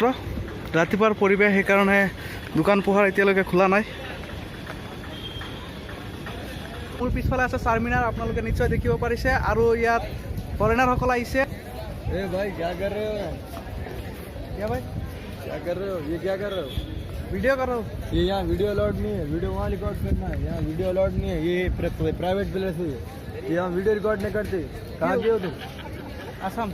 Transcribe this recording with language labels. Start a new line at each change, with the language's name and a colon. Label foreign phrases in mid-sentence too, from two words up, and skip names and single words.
Assamese: ৰাতিপুৱাৰ পৰিৱেশ, সেইকাৰণে দোকান পোহাৰ এতিয়ালৈকে খোলা নাই। মোৰ পিছফালে আছে চাৰমিনাৰ, আপোনালোকে নিশ্চয় দেখিব পাৰিছে। আৰু ইয়াত ফৰেনাৰসকল আহিছে।
Hindi: ए भाई क्या कर रहे हो? क्या भाई क्या कर रहे हो? ये क्या कर रहे हो? वीडियो कर रहा हूँ। ये यहाँ वीडियो अलाउड नहीं है, वीडियो वहाँ रिकॉर्ड करना है, यहाँ वीडियो अलाउड नहीं है, ये
English: private place
Hindi: है, ये यहाँ वीडियो रिकॉर्ड नहीं करते। कहाँ के हो तुम? आसाम।